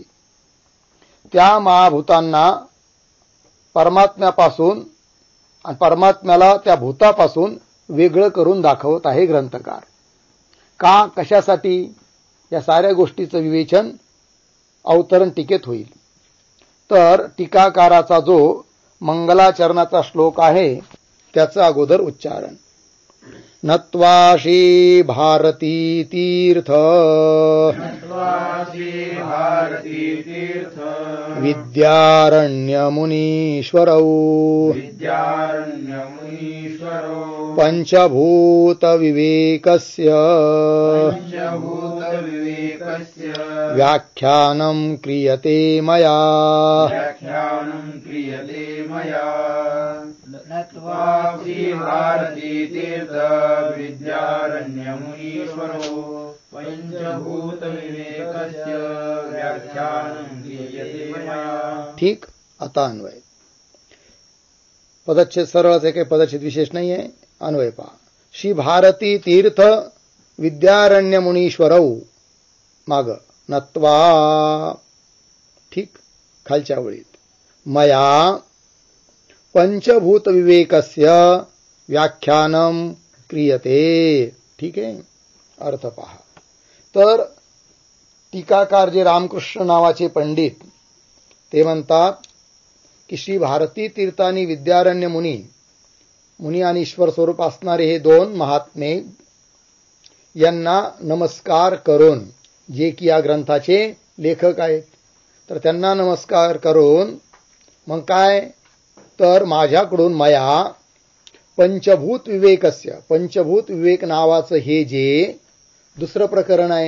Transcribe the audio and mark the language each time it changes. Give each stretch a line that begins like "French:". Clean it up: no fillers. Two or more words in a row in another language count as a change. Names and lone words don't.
Marathi: त्या महाभूतांना परमात्म्यापासून आणि परमात्म्याला त्या भूतापासून वेगळं करून दाखवत आहे ग्रंथकार. का, कशासाठी, या साऱ्या गोष्टीचं विवेचन अवतरण टीकेत होईल. तर टीकाकाराचा जो मंगलाचरणाचा श्लोक आहे त्याचं अगोदर उच्चारण.
Sanskrit: नत्वाशी भारती तीर्थ विद्यारण्य मुनीश्वरौ पंचभूत विवेकस्य व्याख्यानं क्रियते मया. नत्वासी भारती तीर्थ विद्यारण्य मुनीश्वरो पंचभूत विवेकस्य व्याख्यानं क्रियते मया.
Marathi: ठीक. आता अन्वय. पदच्छेद सरळच आहे, काही पदच्छेद विशेष नाही आहे. अन्वय पहा.
Sanskrit: श्री भारती तीर्थ विद्यारण्य मुनीश्वरौ माग नत्वा.
Marathi: ठीक. खालच्या ओळीत
Sanskrit: मया पंचभूत विवेकस्य व्याख्यानं क्रियते.
Marathi: ठीक आहे. अर्थ पहा. तर टीकाकार जे रामकृष्ण नावाचे पंडित ते म्हणतात की श्री भारती तीर्थ आणि विद्यारण्य मुनी आणि ईश्वर स्वरूप असणारे हे 2 महात्मे यांना नमस्कार करून, जे की या ग्रंथाचे लेखक आहेत, तर त्यांना नमस्कार करून मग काय, तर माझ्याकडून
Sanskrit: मया पंचभूत विवेकस्य,
Marathi: पंचभूत विवेक नावाचं हे जे दुसरं प्रकरण आहे.